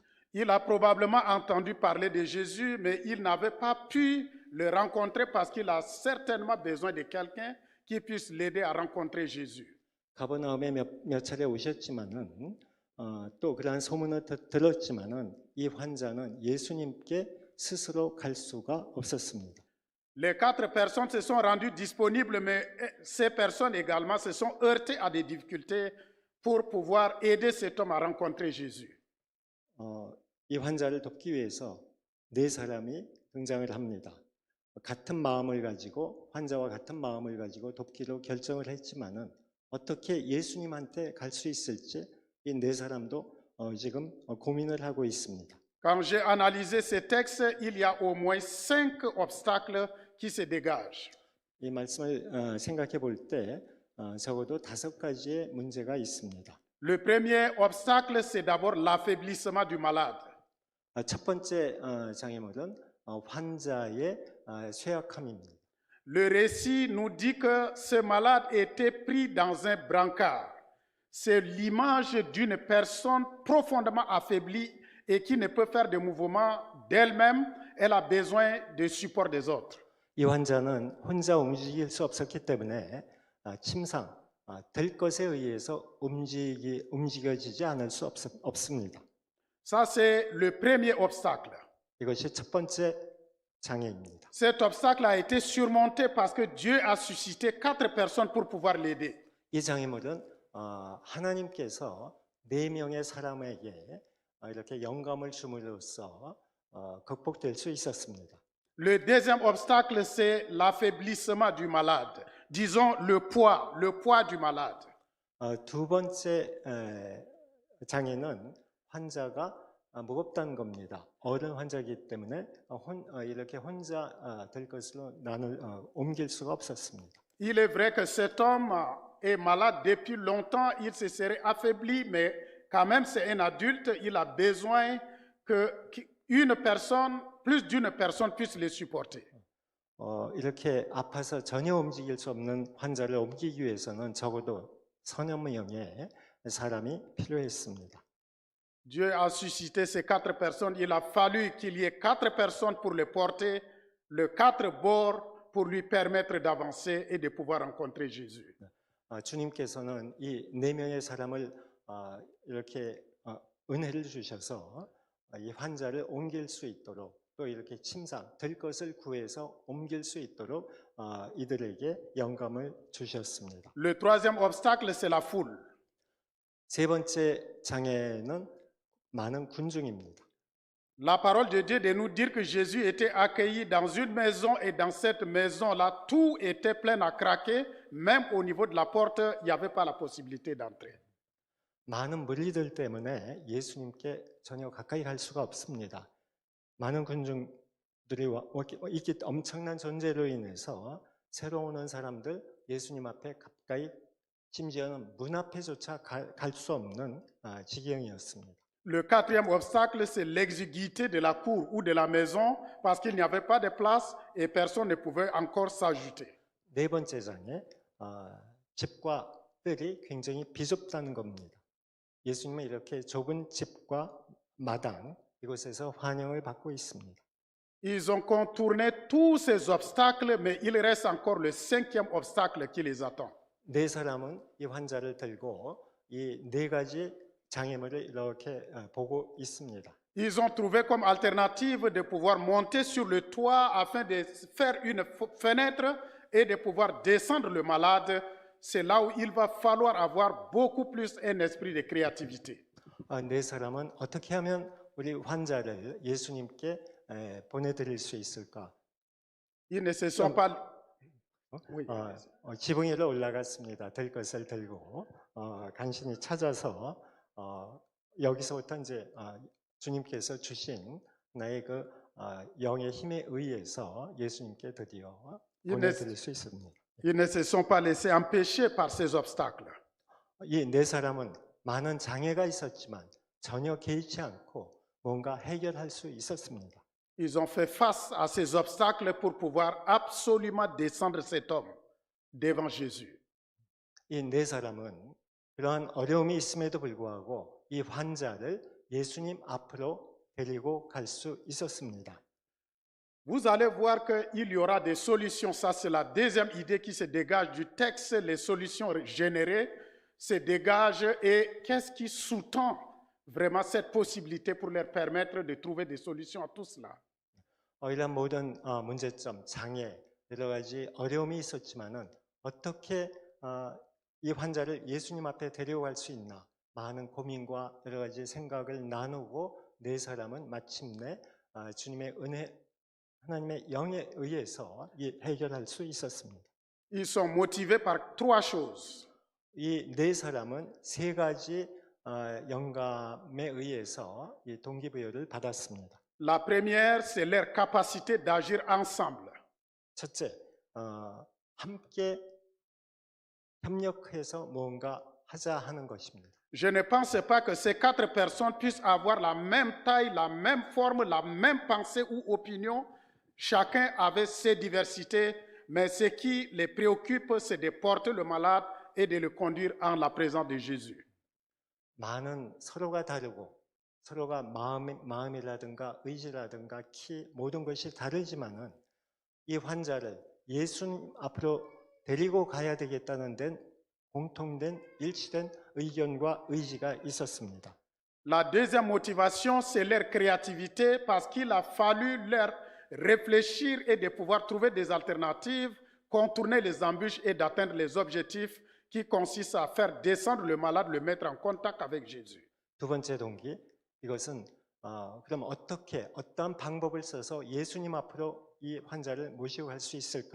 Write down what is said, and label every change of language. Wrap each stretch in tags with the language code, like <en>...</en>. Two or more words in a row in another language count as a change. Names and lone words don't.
<fr>Il a probablement entendu parler de Jésus, mais il n'avait pas pu le rencontrer parce qu'il a certainement besoin de quelqu'un qui puisse l'aider à rencontrer Jésus.</fr> <ko>가버나움에 몇 차례 오셨지만은 또 그러한 소문을 들었지만은 이 환자는 예수님께 스스로 갈 수가 없었습니다.</ko> <fr>Les 4 personnes se sont rendues disponibles, mais ces personnes également se sont heurtées à des difficultés pour pouvoir aider cet homme à rencontrer Jésus.</fr> <ko>이 환자를 돕기 위해서 네 사람이 등장을 합니다. 같은 마음을 가지고 환자와 같은 마음을 가지고 돕기로 결정을 했지만은 어떻게 예수님한테 갈 수 있을지 이 네 사람도 지금 고민을 하고 있습니다.</ko> <fr>Quand j'ai analysé ces textes, il y a au moins 5 obstacles qui se dégagent.</fr> <ko>이 말씀을 생각해 볼 때 적어도 5가지의 문제가 있습니다.</ko> <fr>Le premier obstacle, c'est d'abord l'affaiblissement du malade.</fr> <ko>첫 번째 장애물은 환자의 쇠약함입니다.</ko> <fr>Le récit nous dit que ce malade était pris dans un brancard. C'est l'image d'une personne profondément affaiblie et qui ne peut faire de mouvement d'elle-même. Elle a besoin de support des autres.</fr> <ko>이 환자는 혼자 움직일 수 없었기 때문에 침상, 될 것에 의해서 움직여지지 않을 수 없습니다.</ko> <fr>Ça, c'est le premier obstacle.</fr> <ko>이것이 첫 번째 장애입니다.</ko> <fr>Cet obstacle a été surmonté parce que Dieu a suscité 4 personnes pour pouvoir l'aider.</fr> <ko>이 장애물은 하나님께서 4명의 사람에게 이렇게 영감을 줌으로써 극복될 수 있었습니다.</ko> <fr>Le deuxième obstacle, c'est l'affaiblissement du malade. Disons le poids du malade.</fr> <ko>두 번째 장애는 환자가 무겁다는 겁니다. 어른 환자이기 때문에 이렇게 혼자 될 것으로 옮길 수가 없었습니다.</ko> <fr>Il est vrai que cet homme est malade depuis longtemps, il se serait affaibli, mais quand même c'est un adulte, il a besoin qu'une personne, plus d'une personne puisse le supporter.</fr> <ko>이렇게 아파서 전혀 움직일 수 없는 환자를 옮기기 위해서는 적어도 서너 명의 사람이 필요했습니다.</ko> <fr>Dieu a suscité ces 4 personnes. Il a fallu qu'il y ait 4 personnes pour le porter, les 4 bords pour lui permettre d'avancer et de pouvoir rencontrer Jésus.</fr> <ko>주님께서는 이 4명의 사람을 이렇게 은혜를 주셔서 이 환자를 옮길 수 있도록 또 이렇게 침상, 될 것을 구해서 옮길 수 있도록 이들에게 영감을 주셨습니다.</ko> <fr>Le troisième obstacle, c'est la foule.</fr> <ko>세 번째 장애는 많은 군중입니다.</ko> <fr>La parole de Dieu de nous dire que Jésus était accueilli dans une maison et dans cette maison-là, tout était plein à craquer. Même au niveau de la porte, il n'y avait pas la possibilité d'entrer.</fr> <ko>많은 무리들 때문에 예수님께 전혀 가까이 갈 수가 없습니다. 많은 군중들이 있기 엄청난 존재로 인해서 새로 오는 사람들 예수님 앞에 가까이 심지어는 문 앞에조차 갈 수 없는 지경이었습니다.</ko> <fr>Le quatrième obstacle, c'est l'exiguïté de la cour ou de la maison parce qu'il n'y avait pas de place et personne ne pouvait encore s'ajouter.</fr> <ko>네 번째 장에 집과 뜰이 굉장히 비좁다는 겁니다. 예수님은 이렇게 좁은 집과 마당 이곳에서 환영을 받고 있습니다.</ko> <fr>Ils ont contourné tous ces obstacles, mais il reste encore le cinquième obstacle qui les attend.</fr> <ko>네 사람은 이 환자를 들고 이 네 가지 장애물을 이렇게 보고 있습니다.</ko> <fr>Ils ont trouvé comme alternative de pouvoir monter sur le toit afin de faire une fenêtre et de pouvoir descendre le malade. C'est là où il va falloir avoir beaucoup plus un esprit de créativité.</fr> <ko>네 사람은 어떻게 하면 우리 환자를 예수님께 보내드릴 수 있을까?</ko> <fr>Ils ne se sont pas... Oui.</fr> <ko>지붕 위로 올라갔습니다. 될 것을 들고 간신히 찾아서 여기서부터 이제 주님께서 주신 나의 그 영의 힘에 의해서 예수님께 드디어 보내드릴 수 있습니다.</ko> <fr>Ils ne se sont pas laissés empêcher par ces obstacles.</fr> <ko>이 네 사람은 많은 장애가 있었지만 전혀 개의치 않고 뭔가 해결할 수 있었습니다.</ko> <fr>Ils ont fait face à ces obstacles pour pouvoir absolument descendre cet homme devant Jésus.</fr> <ko>이 네 사람은 그러한 어려움이 있음에도 불구하고 이 환자를 예수님 앞으로 데리고 갈 수 있었습니다.</ko> <fr>Vous allez voir qu'il y aura des solutions. Ça, c'est la deuxième idée qui se dégage du texte. Les solutions générées se dégagent. Et qu'est-ce qui sous-tend vraiment cette possibilité pour leur permettre de trouver des solutions à tout cela?</fr> <ko>이런 모든 문제점, 장애, 여러 가지 어려움이 있었지만은 어떻게 이 환자를 예수님 앞에 데려갈 수 있나? 많은 고민과 여러 가지 생각을 나누고 네 사람은 마침내 주님의 은혜, 하나님의 영에 의해서 해결할 수 있었습니다.</ko> <fr>Ils sont motivés par trois choses.</fr> <ko>이 네 사람은 세 가지 영감에 의해서 이 동기부여를 받았습니다.</ko> <fr>La première, c'est leur capacité d'agir ensemble.</fr> <ko>첫째, 함께 협력해서 뭔가 하자 하는 것입니다.</ko> <fr>Je ne pense pas que ces quatre personnes puissent avoir la même taille, la même forme, la même pensée ou opinion. Chacun avait ses diversités, mais ce qui les préoccupe, c'est de porter le malade et de le conduire en la présence de Jésus.</fr> <ko>많은 서로가 다르고 서로가 마음이라든가 의지라든가 키 모든 것이 다르지만은 이 환자를 예수님 앞으로 데리고 가야 되겠다는 데는 공통된 일치된 의견과 의지가 있었습니다.</ko> <fr>La deuxième motivation, c'est leur créativité parce qu'il a fallu leur réfléchir et de pouvoir trouver des alternatives, contourner les embûches et d'atteindre les objectifs qui consistent à faire descendre le malade, le mettre en contact avec Jésus.</fr> <ko>두 번째 동기, 이것은 그럼 어떻게 어떤 방법을 써서 예수님 앞으로 이 환자를 모시고 갈 수 있을까?</ko>